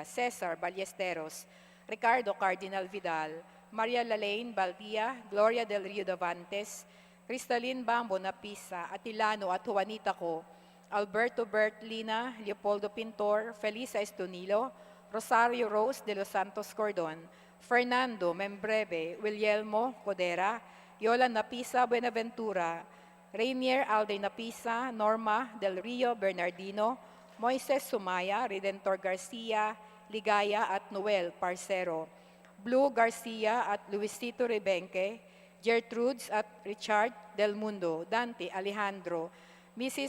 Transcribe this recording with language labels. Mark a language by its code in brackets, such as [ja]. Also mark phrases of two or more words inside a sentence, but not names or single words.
[tl] Cesar Ballesteros, Ricardo Cardinal Vidal, Maria Lalaine Baldia, Gloria del Rio Davantes, Cristalin Bambo Napisa, Atilano at Juanita Co, Alberto Bertlina, Leopoldo Pintor, Felisa Estonilo, Rosario Rose de los Santos Cordon, Fernando Membreve, Willielmo Codera, Yola Napisa Buenaventura, Rainier Alday Napisa, Norma del Rio Bernardino, Moises Sumaya, Redentor Garcia, Ligaya at Noel Parcero, Blue Garcia at Luisito Rebenque, Gertrudes at Richard Del Mundo, Dante Alejandro, Mrs.